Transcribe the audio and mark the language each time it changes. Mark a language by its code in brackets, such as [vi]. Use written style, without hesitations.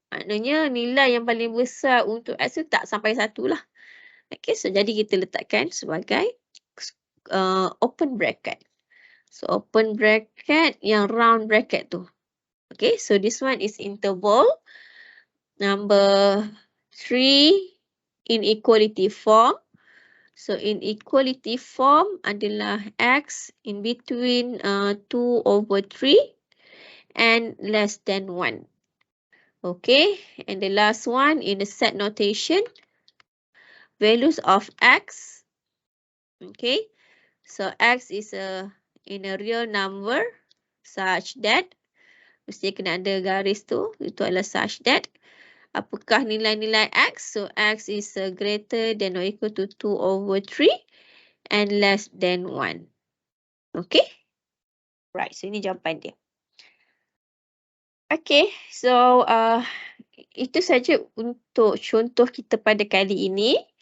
[ms] Maknanya nilai yang paling besar untuk X tu tak sampai 1 lah. Okay, so jadi kita letakkan sebagai open bracket. So open bracket yang round bracket tu. [en] Okay, so this one is interval number 3 inequality form. So inequality form adalah x in between 2/3 and less than 1. Okay, and the last one in the set notation, values of x. Okay, so x is in a real number such that, [ms] mesti kena ada garis tu, itu adalah [en] such that. [ms] Apakah nilai-nilai x? [en] So, x is greater than or equal to 2/3 and less than 1. Okay? Right, so [ms] ini jawapan dia. Okay, so itu saja untuk contoh kita pada kali ini.